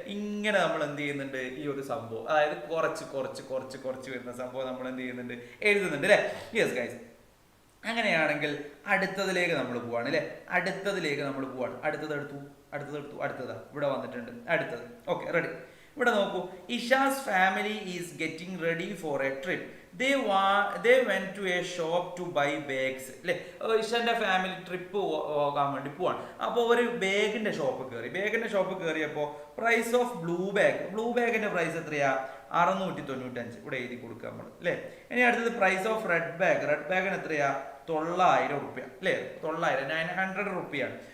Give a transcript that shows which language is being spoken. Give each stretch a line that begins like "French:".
Malayalam: ഇങ്ങനെ നമ്മൾ എന്ത് ചെയ്യുന്നുണ്ട്? ഈ ഒരു സംഭവം, അതായത് കുറച്ച് വരുന്ന സംഭവം നമ്മൾ എന്ത് ചെയ്യുന്നുണ്ട്? എഴുതുന്നുണ്ട് അല്ലെ. യെസ് ഗൈസ്, അങ്ങനെയാണെങ്കിൽ അടുത്തതിലേക്ക് നമ്മൾ പോവാണ് അല്ലെ. അടുത്തതിലേക്ക് നമ്മൾ പോവാണ്. അടുത്തതാ ഇവിടെ വന്നിട്ടുണ്ട്. അടുത്തത് ഓക്കെ, റെഡി. ഇവിടെ നോക്കൂ,
English: Isha's family is getting ready for a trip. They went to a shop to buy bags അല്ലെ.
Malayalam: ഇഷന്റെ ഫാമിലി ട്രിപ്പ് പോകാൻ വേണ്ടി പോവാണ്. അപ്പോൾ ഒരു ബാഗിന്റെ ഷോപ്പ് കയറിയപ്പോൾ പ്രൈസ് ഓഫ് ബ്ലൂ ബാഗിന്റെ പ്രൈസ് എത്രയാ? 695. ഇവിടെ എഴുതി കൊടുക്കുക നമ്മൾ അല്ലെ. ഇനി അടുത്തത് പ്രൈസ് ഓഫ് റെഡ് ബാഗിന് എത്രയാ? 900 റുപ്യ അല്ലെ. 900 റുപ്യാണ്.